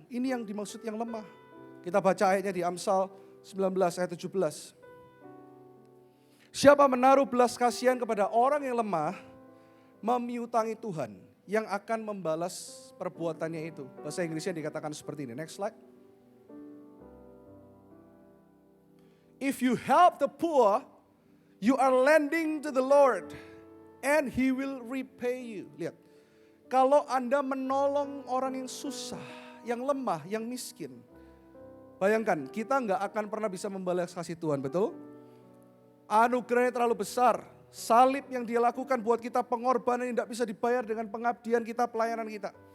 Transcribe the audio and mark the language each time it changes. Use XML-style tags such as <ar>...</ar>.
<id>Ini yang dimaksud yang lemah. Kita baca ayatnya di Amsal 19 ayat 17. Siapa menaruh belas kasihan kepada orang yang lemah, memiutangi Tuhan yang akan membalas perbuatannya itu. Bahasa Inggrisnya dikatakan seperti ini.</id> <en>Next slide. If you help the poor, you are lending to the Lord and He will repay you.</en> <id>Lihat, kalau Anda menolong orang yang susah, yang lemah, yang miskin, bayangkan kita nggak akan pernah bisa membalas kasih Tuhan, betul? Anugerahnya terlalu besar. Salib yang dia lakukan buat kita, pengorbanan yang tidak bisa dibayar dengan pengabdian kita, pelayanan kita.</id>